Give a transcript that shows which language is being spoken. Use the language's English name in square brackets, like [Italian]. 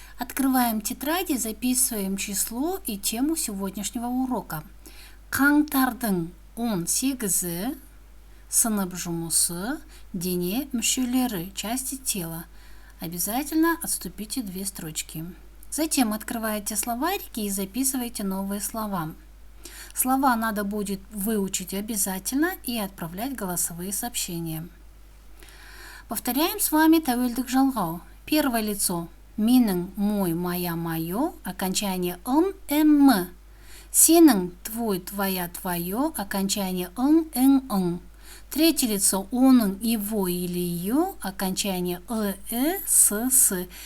[Russian] Открываем тетради, записываем число и тему сегодняшнего урока. [Kazakh] Қаңтардың 18-і, сынып жұмысы, дене мүшелері, [Russian] части тела. Обязательно отступите 2 строчки. Затем открываете словарики и записывайте новые слова. Слова надо будет выучить обязательно и отправлять голосовые сообщения. Повторяем с вами тәуелдік жалғау. Первое лицо менің, мой, моя, мое, окончание м. Сенің, твой, твоя, твое, окончание ың. Третье лицо оның, его или ее, окончание с.